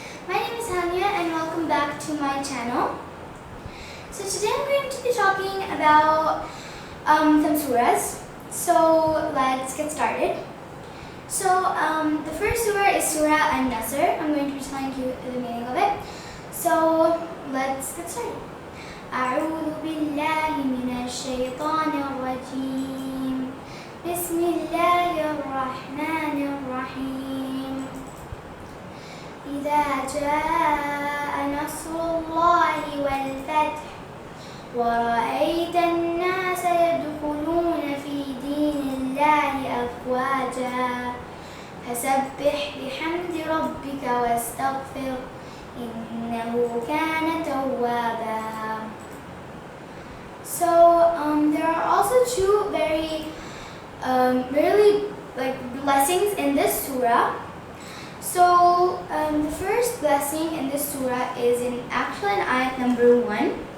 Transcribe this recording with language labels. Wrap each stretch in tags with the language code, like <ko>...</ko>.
<en>My name is Haniya and welcome back to my channel. So today I'm going to be talking about some surahs. So let's get started. So the first surah is Surah An-Nasr. I'm going to be telling you the meaning of it. So let's get started.</en> <ar>أعوذ بالله من الشيطان الرجيم. بسم الله الرحمن الرحيم. إذا جاء نصر الله والفتح ورأيت الناس يدخلون في دين الله أفواجا فسبح بحمد ربك واستغفر إنه كان توابا.</ar> <en>So there are also two very really blessings in this surah. So the first blessing in this surah is in ayat number 1.</en>